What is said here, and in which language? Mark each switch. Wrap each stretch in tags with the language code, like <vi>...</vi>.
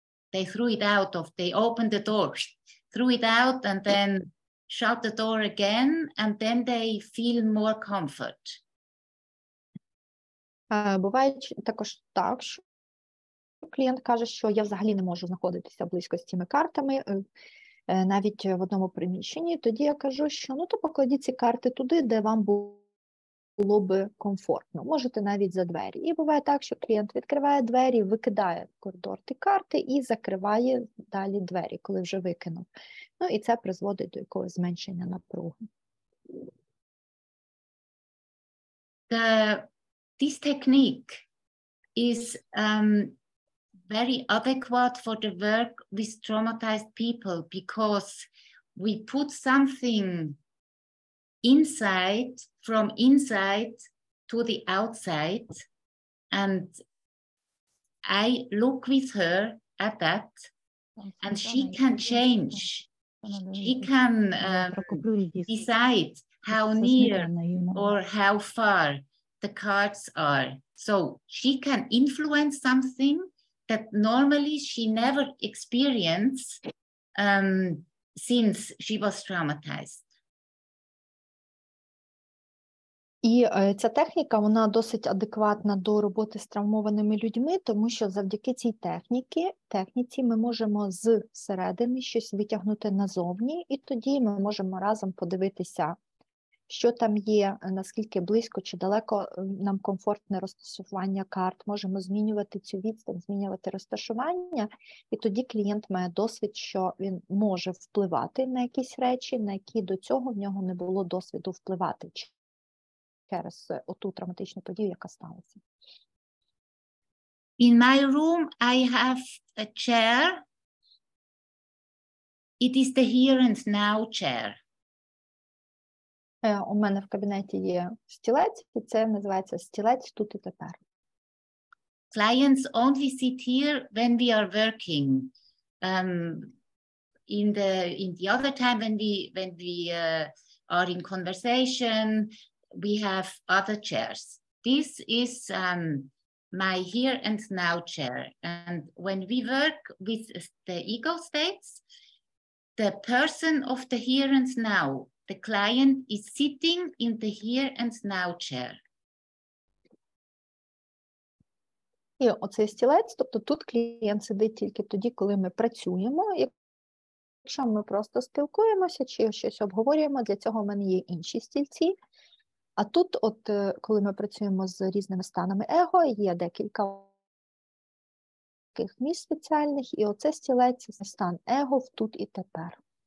<en>They they opened the door, threw it out, and then shut the door again, and then they feel more comfort.</en> <uk>Буває також так, що клієнт каже, що я взагалі не можу знаходитися близько з цими картами, навіть в одному приміщенні. Тоді я кажу, що ну то покладіть ці карти туди, де вам було би комфортно. Можете навіть за двері. І буває так, що клієнт відкриває двері, викидає в коридор ті карти і закриває далі двері, коли вже викинув. Ну і це призводить до якогось зменшення напруги.</uk> <en>This technique is very adequate for the work with traumatized people, because we put something inside, from inside to the outside, and I look with her at that, and she can change. She can decide how near or how far the cards are. So she can influence something that normally she never experienced since she was traumatized.</en> <uk>І ця техніка, вона досить адекватна до роботи з травмованими людьми, тому що завдяки цій техніці ми можемо зсередини щось витягнути назовні, і тоді ми можемо разом подивитися, що там є, наскільки близько чи далеко нам комфортне розташування карт. Можемо змінювати цю відстань, змінювати розташування, і тоді клієнт має досвід, що він може впливати на якісь речі, на які до цього в нього не було досвіду впливати через оту травматичну подію, яка сталася.</uk> <en>In my room, I have a chair. It is the here and now chair.</en> <uk>У мене в кабінеті є стілець, і це називається стілець тут і тепер.</uk> <en>Clients only sit here when we are working. In the other time, when we are in conversation, we have other chairs. This is my here and now chair. And when we work with the ego states, the person of the here and now, the client, is sitting in the here and now chair.</en> <uk>І оцей стілець, тобто тут клієнт сидить тільки тоді, коли ми працюємо. Якщо ми просто спілкуємося чи щось обговорюємо, для цього в мене є інші стільці. А тут, от, коли ми працюємо з різними станами его, є декілька таких місць спеціальних, і оце стілець – це стан его в тут і тепер.</uk>